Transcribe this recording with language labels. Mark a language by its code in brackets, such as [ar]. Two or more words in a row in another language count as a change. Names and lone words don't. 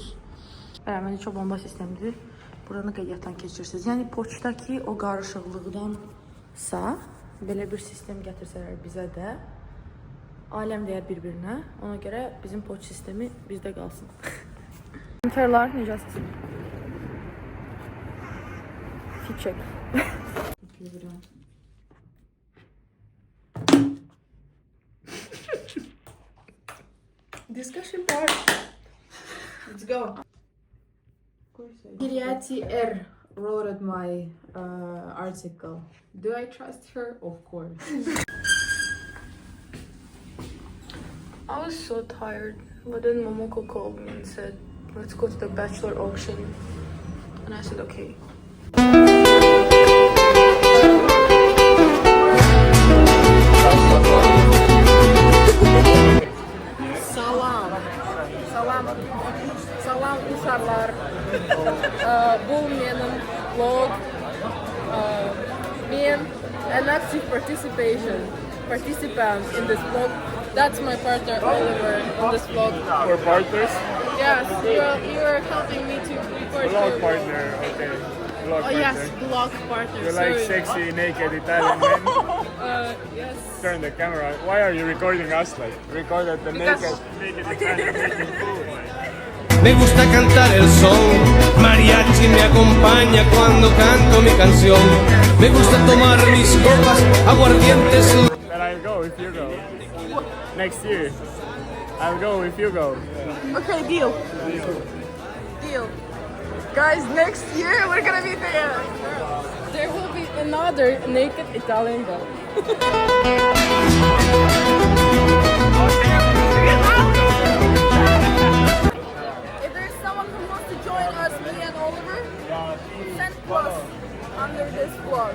[az] Məncə çox bomba sistemdir. Buranı qeydiyyatdan keçirirsiniz. Yəni poçtdakı o qarışıqlıqdansa belə bir sistem gətirsələr bizə də aləm deyər bir-birinə. Ona görə bizim poçt sistemi bizdə qalsın. Karlar necəsiz? [en] Fit check. Discussion part. Let's go. Kiryati R wrote my article. Do I trust her? Of course. I was so tired, but then Momoko called me and said, let's go to the bachelor auction. And I said, [az] okay. Salam uşaqlar. Bu benim vlog. [en] Me an active participant in this vlog. That's my partner Oliver in this vlog. We're partners. Yes, you are helping me to record Vlog partner, okay. Vlog Oh partner. yes, vlog partner. You like sorry. sexy, naked Italian men? Yes. Turn the camera. Why are you recording us? Like, recorded the naked Italian making food. [es] Me gusta cantar el son, mariachi me acompaña cuando canto mi canción. Me gusta tomar mis copas, aguardientes. [en] But I'll go if you go. Next year. I'll go if you go. Okay, deal. Deal. Guys, next year we're gonna be there. There will be another naked Italian girl. If there's someone who wants to join us, me and Oliver, send plus under this vlog.